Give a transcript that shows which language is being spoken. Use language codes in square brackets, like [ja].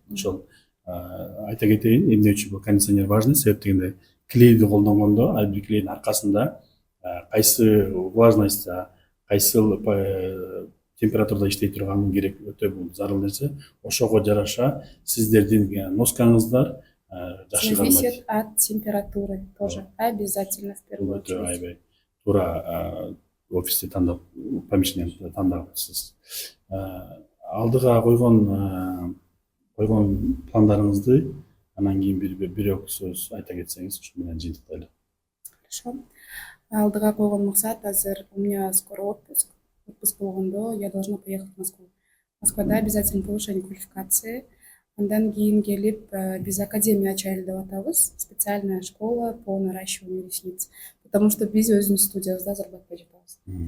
[ky] Ошол айта кетейин, эмне үчүн бул кондиционер [ru] важный? [ky] Себеп дегенде, клейди колдонгондо, ар бир клейдин аркасында кайсы влажность, кайсы температурада иштей турган керек, өтө бул зарыл нерсе. Ошого жараша сиздердин носкаңыздар жакшы кармайт. [ru] Зависит от температуры тоже. Обязательно в первую очередь. [ky] Аябай туура офисти тандап, помещение тандапсыз. Алдыга койгон пландарыңызды анан кийин бир сөз айта кетсеңиз, ушу менен жыйынтыктайлы. [ru] Хорошо. [ky] Алдыга койгон максат азыр [ru] у меня скоро отпуск. Отпуск [ky] болгондо [ru] я должна поехать в Москву. [ky] Москвада [ru] обязательно повышение квалификации. [ky] Андан кийин келип биз академия ачайлы деп атабыз. [ru] Специальная школа по наращиванию ресниц. Потому что [ky] биз өзүнүн студиябызда [ru] зарабатпай [ky] жатабыз.